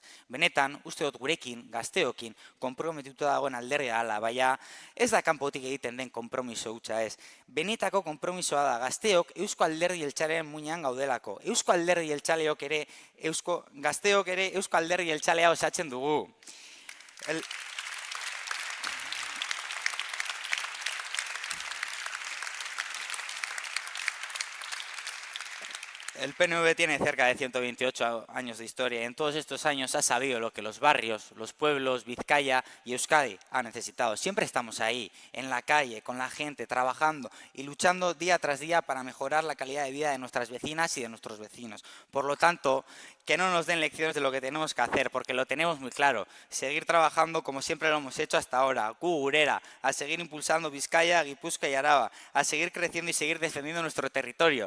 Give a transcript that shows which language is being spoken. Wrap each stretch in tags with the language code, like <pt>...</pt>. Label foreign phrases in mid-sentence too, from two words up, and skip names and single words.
<eu>Benetan, uste dut gurekin, gazteokin, konprometituta dagoen alderdia dela, baina ez da kanpotik egiten den konpromiso hutsa ez. Benetako konpromisoa da, gazteok Eusko Alderdi Jeltzalearen muinean gaudelako. Eusko Alderdi Jeltzaleok ere, gazteok ere Eusko Alderdi Jeltzalea osatzen dugu.</eu> <es>El PNV tiene cerca de 128 años de historia y en todos estos años ha sabido lo que los barrios, los pueblos, Vizcaya y Euskadi han necesitado. Siempre estamos ahí, en la calle, con la gente, trabajando y luchando día tras día para mejorar la calidad de vida de nuestras vecinas y de nuestros vecinos. Por lo tanto, que no nos den lecciones de lo que tenemos que hacer, porque lo tenemos muy claro. Seguir trabajando como siempre lo hemos hecho hasta ahora,</es> <eu>gu gurera,</eu> <es>a seguir impulsando Vizcaya, Gipuzkoa y Araba, a seguir creciendo y seguir defendiendo nuestro territorio.</es>